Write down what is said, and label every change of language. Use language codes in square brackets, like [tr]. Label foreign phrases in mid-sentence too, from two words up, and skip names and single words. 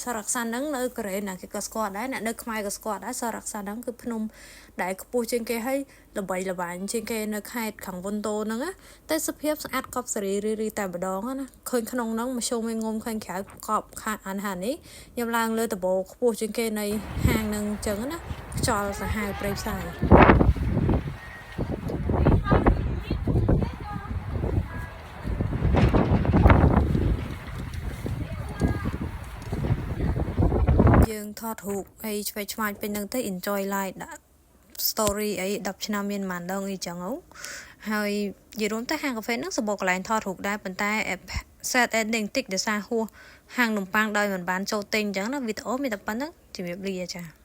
[km] សរក្សានហ្នឹងនៅកូរ៉េណាគេក៏ស្គាល់ដែរអ្នកនៅខ្មែរក៏ស្គាល់ដែរសរក្សានហ្នឹងគឺភ្នំដែលខ្ពស់ជាងគេហើយល្បីល្បាញជាងគេនៅខេត្តខាងវុនតូហ្នឹងណាទេសភាពស្អាតកប់សេរីតែម្ដងណាឃើញក្នុងហ្នឹងមធ្យមងុំឃើញក្រៅកប់ខាងអានហានេះខ្ញុំឡើងលើដំបូលខ្ពស់ជាងគេនៃហាងហ្នឹងអញ្ចឹងណាខ្យល់សាហាវព្រៃផ្សាយ យើងថតរូបអីឆ្វេងឆ្វាយពេញហ្នឹងទៅ [en] enjoy life [km] ដាក់ story អី10ឆ្នាំមានប៉ុន្មានដងអីចឹងហើយនិយាយរួមទៅហាងកាហ្វេហ្នឹងសម្បូរកន្លែងថតរូបដែរប៉ុន្តែ [en] sad ending [km] តិចដោយសារហួសហាងនំប៉័ងដោយមិនបានចូលទិញអញ្ចឹងណាវីដេអូមានតែប៉ុណ្្នឹងជំរាបលាចា